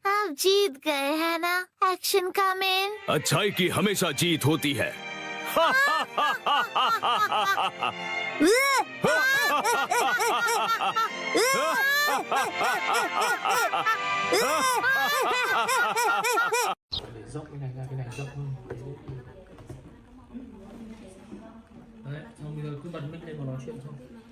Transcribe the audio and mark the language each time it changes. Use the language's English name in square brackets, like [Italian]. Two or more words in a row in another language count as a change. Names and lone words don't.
[Hindi] आप जीत गए हैं ना? [English] action come in. [Hindi] अच्छाई की हमेशा जीत होती है। [Vietnamese] Rộng cái này ra, cái này rộng hơn. Đấy, xong bây giờ cứ bật mic lên và nói chuyện thôi.